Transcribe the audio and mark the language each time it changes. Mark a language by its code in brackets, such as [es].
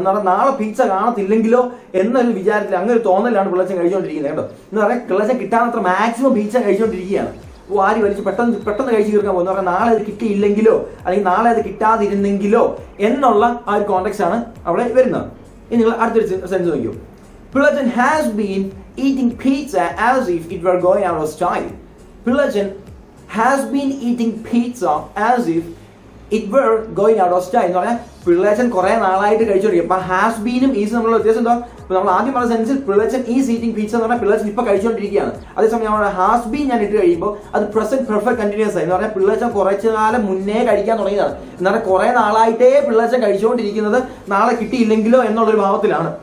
[ml] എന്ന് പറഞ്ഞാൽ നാളെ പീസ കാണത്തില്ലെങ്കിലോ എന്നൊരു വിചാരത്തിൽ, അങ്ങനെ ഒരു തോന്നലാണ് പിള്ളച്ചൻ കഴിച്ചുകൊണ്ടിരിക്കുന്നത്. കേട്ടോ, എന്ന് പറഞ്ഞാൽ പിള്ളച്ചൻ കിട്ടാനത്ര മാക്സിമം പീസ കഴിച്ചുകൊണ്ടിരിക്കുകയാണ്. വാരി വലിച്ച് പെട്ടെന്ന് കഴിച്ചു തീർക്കാൻ പോകുന്നു പറഞ്ഞാൽ നാളെ അത് കിട്ടിയില്ലെങ്കിലോ അല്ലെങ്കിൽ നാളെ അത് കിട്ടാതിരുന്നെങ്കിലോ എന്നുള്ള ആ ഒരു കോണ്ടെക്സ്റ്റ് ആണ് അവിടെ വരുന്നത്. ഇനി നിങ്ങൾ അടുത്തൊരു സെൻസ് നോക്കൂ. [en] Pillajan has been eating pizza as if it were going out of style. Pillajan has been eating pizza as if it were going out of style. [ml] എന്ന് പറഞ്ഞാൽ പിള്ളേച്ചൻ കുറെ നാളായിട്ട് കഴിച്ചോണ്ടിരിക്കും. അപ്പൊ ഹാസ് ബീനും ഈസ് തമ്മിലുള്ള വ്യത്യാസം എന്താ? നമ്മൾ ആദ്യം പറഞ്ഞ സെൻസിൽ [en] Pillechan is eating pizza [ml] എന്ന് പറഞ്ഞാൽ പിള്ളേച്ചൻ ഇപ്പൊ കഴിച്ചുകൊണ്ടിരിക്കുകയാണ്. അതേസമയം നമ്മുടെ ഹാസ് ബീൻ ഞാൻ ഇട്ട് കഴിയുമ്പോൾ അത് പ്രസന്റ് പെർഫെക്റ്റ് കണ്ടിന്യൂസ് ആയി. എന്ന് പറഞ്ഞാൽ പിള്ളേച്ചൻ കുറച്ചു കാലം മുന്നേ കഴിക്കാൻ തുടങ്ങിയതാണ്. എന്ന് പറഞ്ഞാൽ കുറെ നാളായിട്ടേ പിള്ളേച്ചൻ കഴിച്ചുകൊണ്ടിരിക്കുന്നത് നാളെ കിട്ടിയില്ലെങ്കിലോ എന്നുള്ളൊരു ഭാവത്തിലാണ്.